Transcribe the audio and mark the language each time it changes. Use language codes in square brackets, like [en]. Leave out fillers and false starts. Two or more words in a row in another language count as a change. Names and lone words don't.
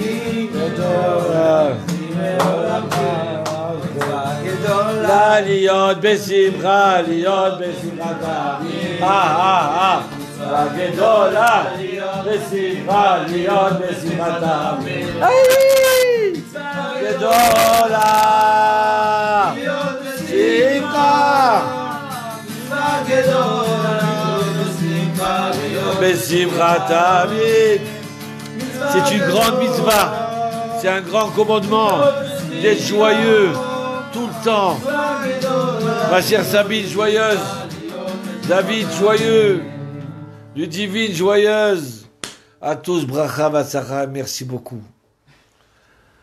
[he] גדולה להיות בשמחה, להיות בשמחה. מצווה גדולה בשמחה, להיות בשמחה. גדולה שמחה. [fr] C'est une grande mitzvah, c'est un grand commandement d'être joyeux tout le temps. Ma chère Sabine joyeuse, David joyeux, Ludivine joyeuse, à tous [he] ברכה והצלחה, [fr] merci beaucoup.